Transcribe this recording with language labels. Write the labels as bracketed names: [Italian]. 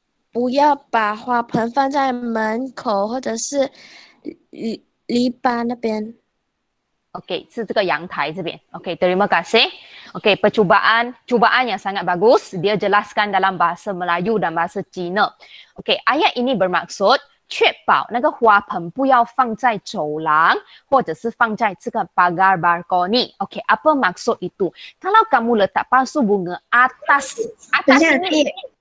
[Chinese] 不要把花盆放在门口或者是篱笆那边。 Okey, 是这个阳台这边。 [Malay] Okey, terima kasih. Okey, cubaan yang sangat bagus. Dia jelaskan dalam bahasa Melayu dan bahasa Cina. Okey, ayat ini bermaksud [Chinese] 确保那个花盆不要放在走廊或者是放在这个 pagar balkoni. [Malay] Okey, apa maksud itu? Kalau kamu letak pasu bunga atas ini.